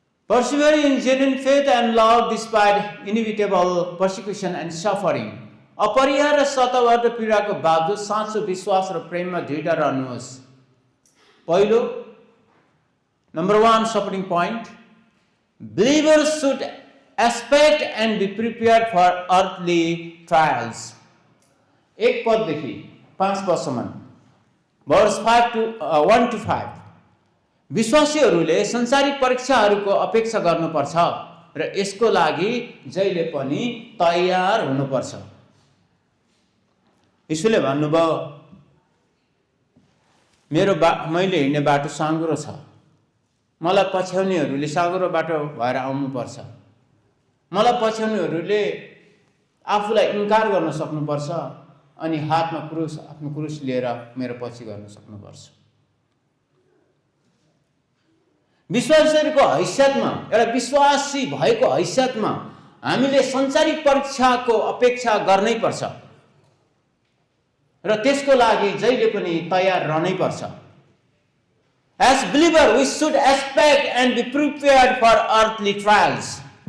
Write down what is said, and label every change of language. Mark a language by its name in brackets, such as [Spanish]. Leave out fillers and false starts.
[English] Persevere in genuine faith and love despite inevitable persecution and suffering. [Nepali] अपरिहार्य सतावट र पीडाको बावजुद साँचो विश्वास र प्रेममा दृढ रहनुहोस्। पहिलो, [English] Number 1 supporting point, believers should expect and be prepared for earthly trials. [Nepali] 1 पददेखि 5 पदसम्म, [English] verse 1 to 5, [Nepali] विश्वासीहरूले संसारिक परीक्षाहरूको अपेक्षा गर्नुपर्छ र यसको लागि जहिले पनि तयार हुनुपर्छ। यीशुले भन्नुभयो, मैले हिँड्ने बाटो साँघुरो छ, मलाई पछ्याउनेहरूले साँघुरो बाटो भएर आउनुपर्छ, मलाई पछ्याउनेहरूले आफूलाई इन्कार गर्न सक्नुपर्छ, अनि हातमा आफ्नो क्रुस लिएर मेरो पछि गर्न सक्नुपर्छ। विश्वासीको हैसियतमा, एउटा विश्वासी भएको हैसियतमा हामीले संसारिक परीक्षाको अपेक्षा गर्नै पर्छ र त्यसको लागि जहिले पनि तयार रहनै पर्छ। [English] As believer, we should expect and be prepared for earthly trials.